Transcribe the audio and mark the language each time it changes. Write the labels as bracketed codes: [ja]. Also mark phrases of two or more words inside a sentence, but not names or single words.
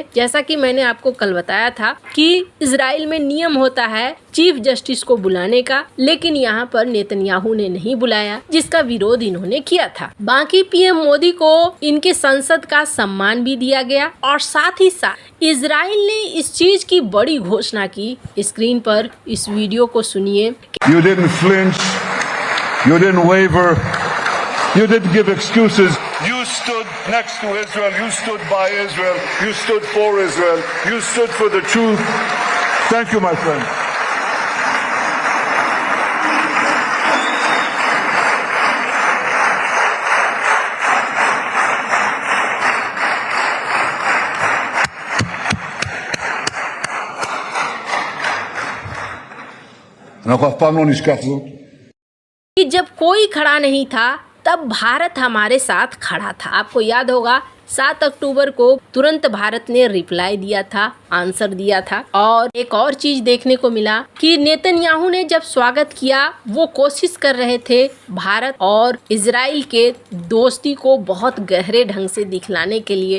[hi] जैसा कि मैंने आपको कल बताया था कि इजराइल में नियम होता है [en] chief justice [hi] को बुलाने का, लेकिन यहाँ पर नेतन्याहू ने नहीं बुलाया, जिसका विरोध इन्होंने किया था। बाकी पीएम मोदी को इनके संसद का सम्मान भी दिया गया और साथ ही साथ इजराइल ने इस चीज की बड़ी घोषणा की। स्क्रीन पर इस वीडियो को सुनिए। [en] You didn't flinch, you didn't waver, you didn't give excuses. You stood next to Israel, you stood by Israel, you stood for Israel, you stood for the truth. Thank you, my friend. [he] אנחנו אף פעם לא נשכח זאת. [hi] कि जब कोई खड़ा नहीं था तब भारत हमारे साथ खड़ा था। आपको याद होगा 7 अक्टूबर को तुरंत भारत ने रिप्लाई दिया था, आंसर दिया था। और एक और चीज देखने को मिला कि नेतन्याहू ने जब स्वागत किया, वो कोशिश कर रहे थे भारत और इजराइल के दोस्ती को बहुत गहरे ढंग से दिखलाने के लिए।